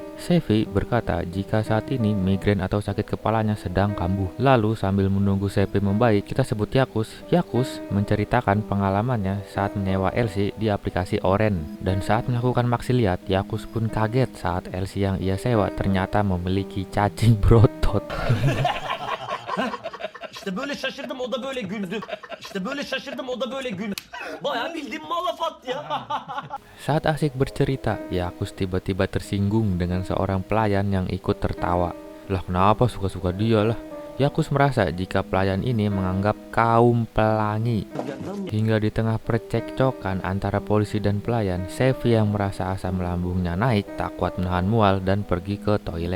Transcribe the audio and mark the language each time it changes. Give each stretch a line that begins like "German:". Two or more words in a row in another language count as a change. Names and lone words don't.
Indonesian: Sevi berkata jika saat ini migrain atau sakit kepalanya sedang kambuh. Lalu sambil menunggu Sevi membaik, kita sebut Yakus. Yakus menceritakan pengalamannya saat menyewa LC di aplikasi Oren. Dan saat melakukan maksiliat, Yakus pun kaget saat LC yang ia sewa ternyata memiliki cacing berotot.
Turkish: İşte böyle şaşırdım, o da böyle güldü. İşte böyle şaşırdım, o da böyle güldü. Bayağı bildiğin malafat ya.
Indonesian: Saat asik bercerita, Yakus tiba-tiba tersinggung dengan seorang pelayan yang ikut tertawa. Lah kenapa suka-suka dia lah? Yakus merasa jika pelayan ini menganggap kaum pelangi. Hingga di tengah percekcokan antara polisi dan pelayan, Sevi yang merasa asam lambungnya naik tak kuat menahan mual dan pergi ke toilet.